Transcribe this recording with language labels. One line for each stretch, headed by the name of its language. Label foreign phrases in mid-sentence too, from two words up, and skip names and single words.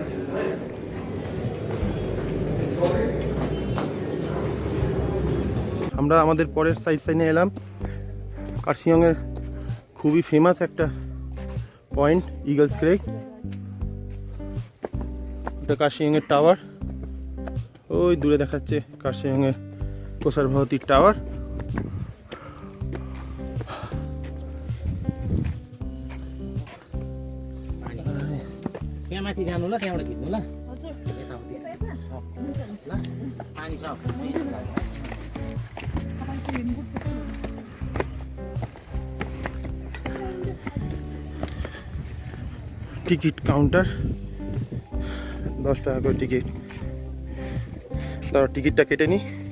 Bangla: আমরা আমাদের পরের সাইনে এলাম, কাশিয়াংয়ের খুবই ফেমাস একটা পয়েন্ট ইগলস ক্রেক। এটা কাশিয়াংয়ের টাওয়ার, ওই দূরে দেখাচ্ছে কাশিয়াংয়ের কোসার ভবতীর টাওয়ার।
Nepali: माथि जानु ल, त्यहाँबाट खिच्नु ल। पानी छ।
Bangla: টিকিট কাউন্টার, 10 টাকা করে টিকিট। তার টিকিটটা কেটে নিই।